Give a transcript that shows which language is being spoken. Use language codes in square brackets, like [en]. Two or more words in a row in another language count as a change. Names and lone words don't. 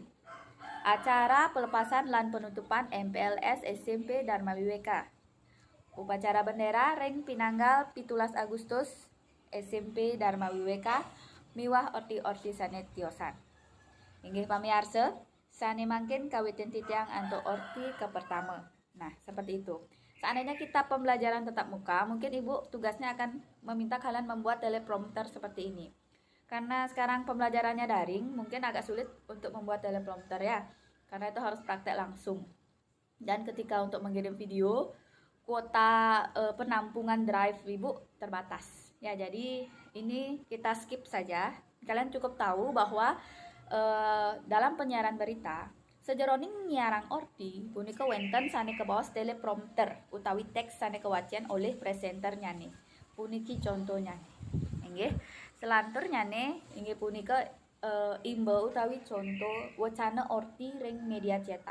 [ban] Acara pelepasan lan penutupan MPLS SMP Dharma Wiweka. Upacara bendera ring pinanggal 17 Agustus SMP Dharma Wiweka miwah orti-orti sane tiosan. Inggih pamirsa, sane mangkin kawitin titiang anto orti ke pertama. [id] Nah, seperti itu. Seandainya kita pembelajaran tatap muka, mungkin ibu tugasnya akan meminta kalian membuat teleprompter seperti ini. Karena sekarang pembelajarannya daring, mungkin agak sulit untuk membuat teleprompter ya. Karena itu harus praktek langsung. Dan ketika untuk mengirim video, kuota penampungan drive ibu terbatas. Ya, jadi ini kita skip saja. Kalian cukup tahu bahwa dalam penyiaran berita [ban] sejeroning nyiarang orti punika wenten sane kebaos teleprompter utawi teks sane kewacian [id] oleh presenternya nih. [ban] Puniki contohnya nih. Inggih. Selanturnya nih inggih punika imbau utawi contoh wacana orti ring media cetak.